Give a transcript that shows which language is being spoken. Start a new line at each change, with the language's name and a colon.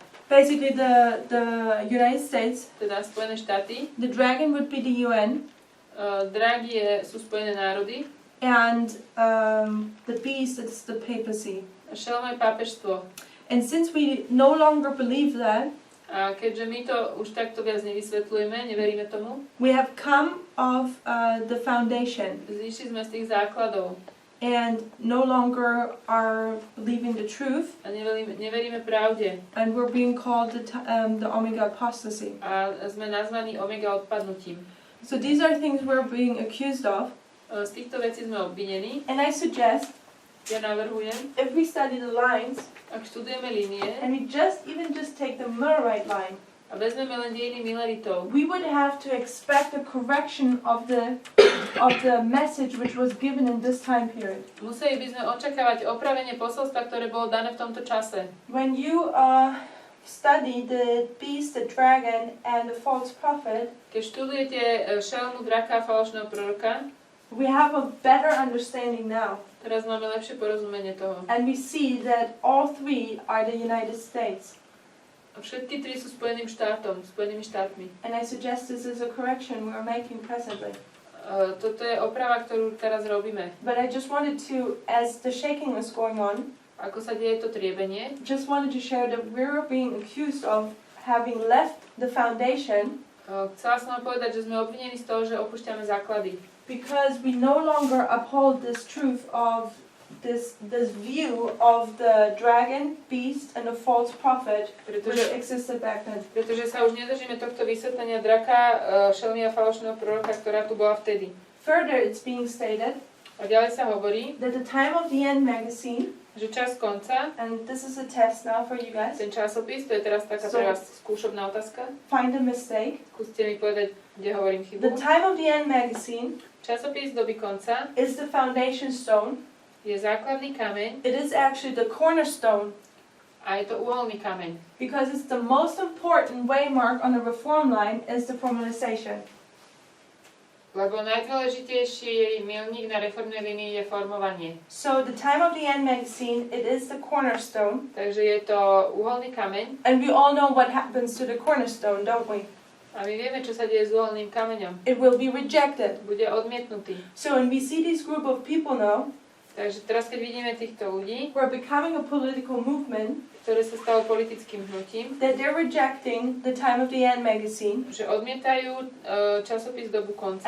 English: basically the United States.
Slovak: teda Spojené štáty,
English: The dragon would be the UN,
Slovak: drak sú Spojené národy,
English: and the beast is the papacy.
Slovak: a šelma je pápežstvo.
English: And since we no longer believe that,
Slovak: A keďže my to už takto viac nevysvetľujeme, neveríme tomu,
English: we have come off the foundation
Slovak: zišli sme z tých základov
English: and no longer are believing the truth,
Slovak: a neveríme pravde.
English: and we're being called the Omega apostasy.
Slovak: A sme nazvaní omega odpadnutím.
English: So these are things we're being accused of,
Slovak: Z týchto vecí sme obvinení.
English: and I suggest
Slovak: Ja navrhujem,
English: if we study the lines
Slovak: ak študujeme línie
English: and we just take the Millerite line,
Slovak: a vezmeme len dejiny Milleritou,
English: we would have to expect a correction of the message which was given in this time period.
Slovak: museli by sme očakávať opravenie posolstva, ktoré bolo dané v tomto čase.
English: When you study the beast, the dragon, and the false prophet,
Slovak: Keď študujete šelmu, draka a falošného proroka,
English: we have a better understanding now.
Slovak: teraz máme lepšie porozumenie toho.
English: And we see that all three are the United States.
Slovak: A všetky tri sú Spojenými štátmi.
English: And I suggest this is a correction we are making presently.
Slovak: Toto je oprava, ktorú teraz robíme.
English: But I just wanted to, as the shaking was going on,
Slovak: Ako sa deje to triebenie,
English: just wanted to share that we're being accused of having left the foundation
Slovak: chcela som vám povedať, že sme obvinení z toho, že opúšťame základy.
English: because we no longer uphold this truth of this view of the dragon, beast, and the false prophet which existed back then.
Slovak: Pretože sa už nedržíme tohto vysvetlenia draka, šelmy a falošného proroka, ktorá tu bola vtedy.
English: Further, it's being stated
Slovak: A ďalej sa hovorí,
English: that the Time of the End magazine,
Slovak: že čas konca,
English: and this is a test now for you guys,
Slovak: ten časopis, to je teraz taká pre vás skúšobná otázka.
English: find a mistake.
Slovak: Skúste mi povedať, kde hovorím chybu.
English: The Time of the End magazine
Slovak: Časopis doby konca
English: is the foundation stone.
Slovak: je základný kameň
English: It is actually the cornerstone
Slovak: a je to uholný kameň.
English: because it's the most important waymark on the reform line is the formalization.
Slovak: Lebo najdôležitejší milník na reformnej línii je formovanie.
English: So the Time of the End magazine, it is the cornerstone,
Slovak: Takže je to uholný kameň
English: and we all know what happens to the cornerstone, don't we?
Slovak: a my vieme, čo sa deje s uholným kameňom.
English: It will be rejected.
Slovak: Bude odmietnutý.
English: So when we see this group of people now
Slovak: Takže teraz, keď vidíme týchto ľudí,
English: who are becoming a political movement,
Slovak: ktoré sa stalo politickým hnutím,
English: that they're rejecting the Time of the End magazine
Slovak: že odmietajú časopis dobu konca